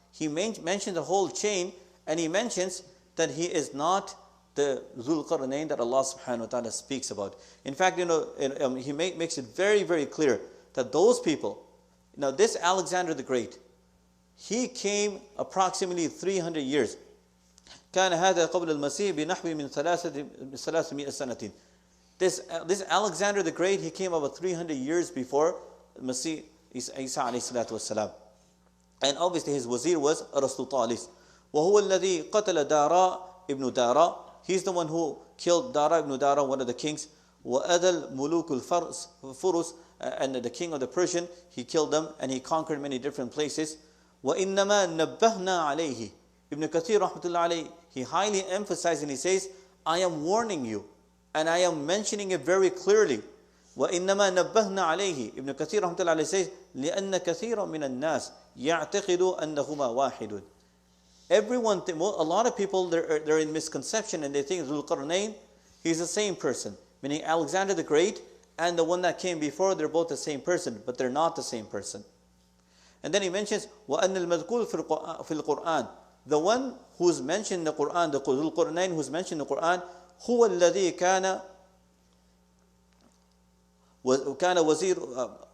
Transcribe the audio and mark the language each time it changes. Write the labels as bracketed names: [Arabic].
[English] He mentions the whole chain, and he mentions that he is not the Dhul Qarnain that Allah subhanahu wa ta'ala speaks about. In fact, he makes it very, very clear that those people, this Alexander the Great, he came approximately 300 years. [Arabic] كان هذا قبل المسيح بنحو من 300 سنة. [English] This Alexander the Great, he came about 300 years before Masih Isa alayhi salatu wassalam. And obviously his wazir was Aristotelis. [Arabic] وهو الذي قتل دارا ibn Dara. [English] He's the one who killed Dara ibn Dara, one of the kings. [Arabic] وأذل ملوك الفرس, [English] and the king of the Persian, he killed them, and he conquered many different places. [Arabic] وإنما نبهنا عليه. [English] Ibn Kathir rahmatullahi alayhi, he highly emphasizes and he says, I am warning you, and I am mentioning it very clearly. [Arabic] وإنما نبهنا عليه. Ibn Kathir rahmatullahi alayhi says, لأن كثيرا من الناس يعتقد أنهما واحد. [English] Everyone, a lot of people, they're in misconception, and they think Dhul Qarnain, he's the same person. Meaning Alexander the Great and the one that came before, they're both the same person, but they're not the same person. And then he mentions, [Arabic] وَأَنَّ الْمَذْكُورُ فِي الْقُرْآنِ. [English] The one who's mentioned in the Quran, the Dhul Qarnain who's mentioned in the Quran, [Arabic] هُوَ الَّذِي كَانَ وَزِيرُ.